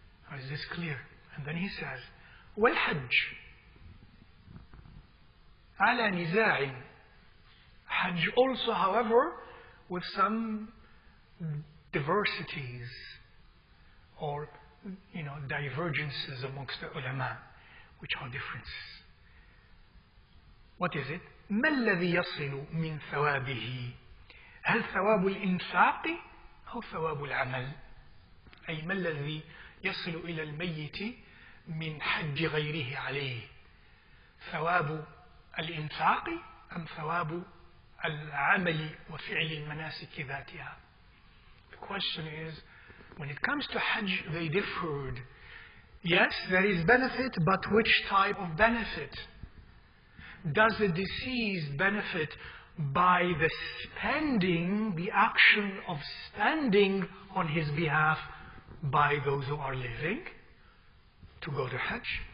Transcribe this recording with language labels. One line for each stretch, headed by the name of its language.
English: Now, is this clear? And then he says,
Arabic: وَالْحَجِّ عَلَى نِزَاعٍ.
English: Hajj also, however, with some diversities or divergences amongst the ulama, which are differences. What is it?
Arabic: ما الذي يصل من ثوابه؟ هل ثواب الإنفاق أو ثواب العمل؟ أي ما الذي يصل إلى الميت من حج غيره عليه؟ ثواب الإنفاق أم ثواب العمل وفعل المناسك ذاتها?
English: The question is, when it comes to Hajj, they differed. Yes, there is benefit, but which type of benefit? Does the deceased benefit by the spending, the action of spending on his behalf by those who are living to go to Hajj?